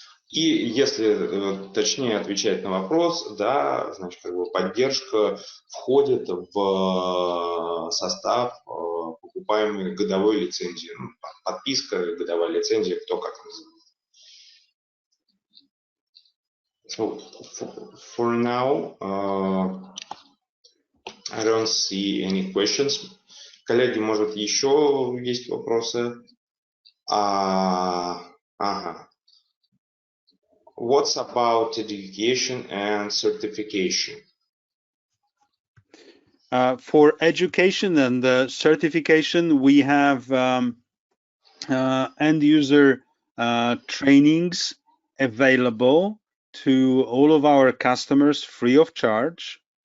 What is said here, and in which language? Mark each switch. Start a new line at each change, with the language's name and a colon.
Russian: И если точнее отвечать на вопрос, да, значит, как бы поддержка входит в состав покупаемой годовой лицензии. Ну, подписка, годовая лицензия, кто как называет.
English: So for now, I don't see any questions.
Russian: Коллеги, может, еще есть вопросы? Ага.
English: What's about education and certification? For education and certification, we have end user trainings available to all of our customers free of charge.